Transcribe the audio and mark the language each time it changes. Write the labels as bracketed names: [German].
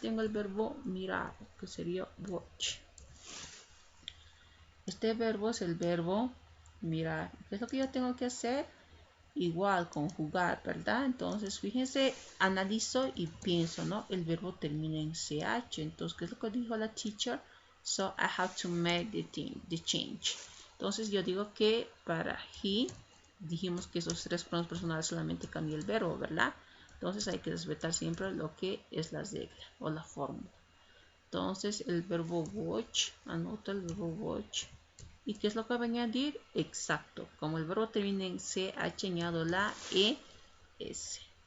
[Spanish] Tengo el verbo mirar, que sería watch. Este verbo es el verbo mirar. ¿Qué es lo que yo tengo que hacer? Igual, conjugar, ¿verdad? Entonces, fíjense, analizo y pienso, ¿no? El verbo termina en CH. Entonces, ¿qué es lo que dijo la teacher? [English] So, I have to make the change. [Spanish] Entonces, yo digo que para he, dijimos que esos tres pronombres personales solamente cambia el verbo, ¿verdad? Entonces, hay que respetar siempre lo que es la regla o la fórmula. Entonces, el verbo watch, anota el verbo watch. ¿Y qué es lo que va a añadir? Exacto. Como el verbo termina en CH, añado la ES.